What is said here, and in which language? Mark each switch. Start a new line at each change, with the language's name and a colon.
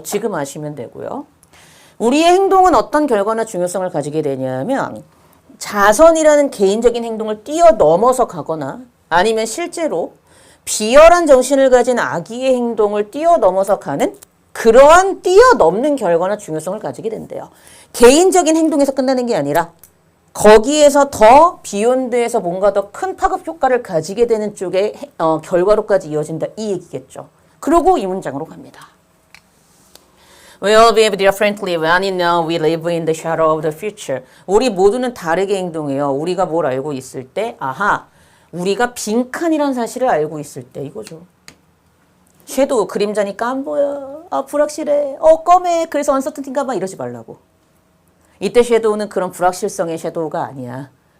Korean: 지금 아시면 되고요. 우리의 행동은 어떤 결과나 중요성을 가지게 되냐면 자선이라는 개인적인 행동을 뛰어넘어서 가거나 아니면 실제로 비열한 정신을 가진 악의의 행동을 뛰어넘어서 가는 그러한 뛰어넘는 결과나 중요성을 가지게 된대요. 개인적인 행동에서 끝나는 게 아니라 거기에서 더 비욘드에서 뭔가 더 큰 파급 효과를 가지게 되는 쪽의 결과로까지 이어진다 이 얘기겠죠. 그리고 이 문장으로 갑니다.
English: We'll behave differently when you know we live in the shadow of the future.
Korean: 우리 모두는 다르게 행동해요. 우리가 뭘 알고 있을 때 우리가 빈칸이라는 사실을 알고 있을 때 이거죠. 섀도우 그림자니까 안 보여. 불확실해. 껌해. 그래서 언서튼티인가 막 이러지 말라고. 이때 섀도우는 그런 불확실성의 섀도우가 아니야.